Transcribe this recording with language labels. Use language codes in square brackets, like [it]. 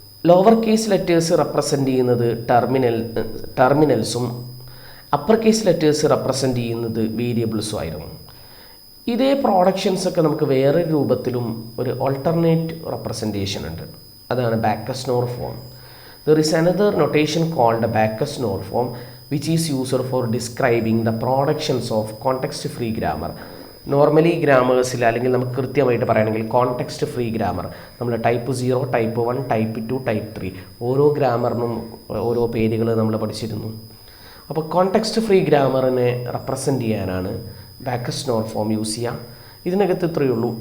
[ml] Lower case letters represent ചെയ്യുന്നത് ടെർമിനൽസും upper case letters represent ചെയ്യുന്നത് വേരിയബിൾസും ആയിരുന്നു. ഇതേ പ്രോഡക്ഷൻസ് ഒക്കെ നമുക്ക് വേറെ രൂപത്തിലും ഒരു ഓൾട്ടർനേറ്റ് റെപ്രസെൻറ്റേഷൻ ഉണ്ട്, അതാണ് backs-nor form. [en] There is another notation called Backus-Naur form which is used for describing the productions of context-free grammar. [ml] Normally ഗ്രാമേഴ്സിൽ അല്ലെങ്കിൽ നമുക്ക് കൃത്യമായിട്ട് പറയുകയാണെങ്കിൽ കോൺടെക്സ്റ്റ് ഫ്രീ ഗ്രാമർ നമ്മൾ ടൈപ്പ് 0, ടൈപ്പ് 1, ടൈപ്പ് 2, ടൈപ്പ് 3 ഓരോ ഗ്രാമറിനും ഓരോ പേരുകൾ നമ്മൾ പഠിച്ചിരുന്നു. അപ്പോൾ കോൺടെക്സ്റ്റ് ഫ്രീ ഗ്രാമറിനെ റെപ്രസെൻറ്റ് ചെയ്യാനാണ് ബാക്കസ് നോർ ഫോം യൂസ് ചെയ്യുക. ഇതിനകത്ത് ഇത്രയേ ഉള്ളൂ.